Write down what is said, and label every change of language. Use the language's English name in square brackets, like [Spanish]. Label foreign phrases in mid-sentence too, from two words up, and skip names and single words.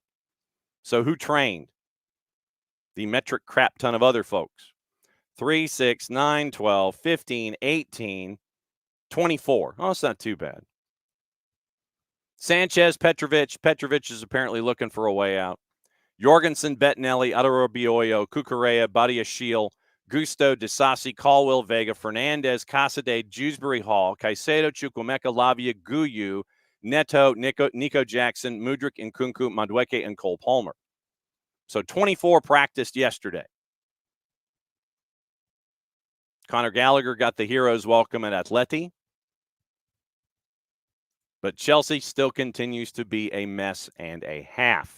[English] So who trained? The metric crap ton of other folks. 3, 6, 9, 12, 15, 18, 24. Oh, it's not too bad. Sanchez, Petrovic. Petrovic is apparently looking for a way out. Jorgensen, Bettinelli, Adarabioyo, Cucurella, Badiashile, Gusto, Disasi, Caldwell, Vega, Fernandez, Casade, Dewsbury Hall, Caicedo, Chukwemeka, Lavia, Guyu, Neto, Niko Jackson, Mudryk, Nkunku, Madueke, and Cole Palmer. So 24 practiced yesterday. Conor Gallagher got the hero's welcome at Atleti. But Chelsea still continues to be a mess and a half.